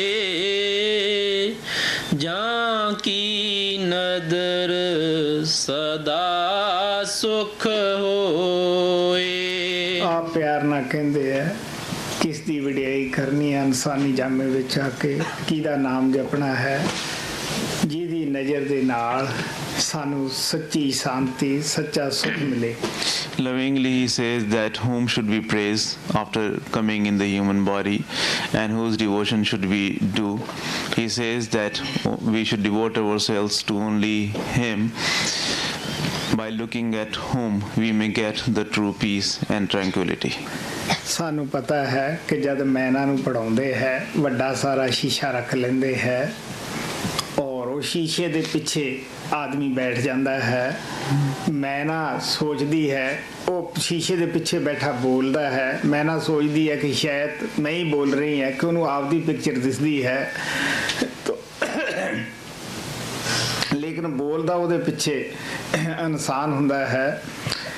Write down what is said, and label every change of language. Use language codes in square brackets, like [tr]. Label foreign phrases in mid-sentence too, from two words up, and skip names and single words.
[pa] ਜਾਂ ਕੀ ਨਦਰ ਸਦਾ ਸੁਖ ਹੋਏ। [hi] आप प्यार ना कहते हैं [pa] ਕਿਸ ਦੀ ਵਡਿਆਈ ਕਰਨੀ ਹੈ, ਇਨਸਾਨੀ ਜਾਮੇ ਵਿਚ ਆ ਕੇ ਕਿਹਦਾ ਨਾਮ ਜਪਣਾ ਹੈ, ਜਿਹਦੀ ਨਜ਼ਰ ਦੇ ਨਾਲ ਸਾਨੂੰ ਸੱਚੀ ਸ਼ਾਂਤੀ, ਸੱਚਾ ਸੁਖ ਮਿਲੇ। [en] Lovingly he says that whom should we praise after coming in the human body and whose devotion should we do. He says that we should devote ourselves to only him, by looking at whom we may get the true peace and tranquility. [pa] ਸਾਨੂੰ ਪਤਾ ਹੈ ਕਿ ਜਦ ਮੈਨਾਂ ਨੂੰ ਪੜਾਉਂਦੇ ਹੈ ਵੱਡਾ ਸਾਰਾ ਸ਼ੀਸ਼ਾ ਰੱਖ ਲੈਂਦੇ ਹੈ ਔਰ ਉਹ ਸ਼ੀਸ਼ੇ ਦੇ ਪਿੱਛੇ ਆਦਮੀ ਬੈਠ ਜਾਂਦਾ ਹੈ, ਮੈਨਾ ਸੋਚਦੀ ਹੈ ਉਹ ਸ਼ੀਸ਼ੇ ਦੇ ਪਿੱਛੇ ਬੈਠਾ ਬੋਲਦਾ ਹੈ, ਮੈਨਾ ਸੋਚਦੀ ਹੈ ਕਿ ਸ਼ਾਇਦ ਮੈਂ ਹੀ ਬੋਲ ਰਹੀ ਹਾਂ ਕਿ ਉਹਨੂੰ ਆਪਦੀ ਪਿਕਚਰ ਦਿਸਦੀ ਹੈ, ਲੇਕਿਨ ਬੋਲਦਾ ਉਹਦੇ ਪਿੱਛੇ ਇਨਸਾਨ ਹੁੰਦਾ ਹੈ।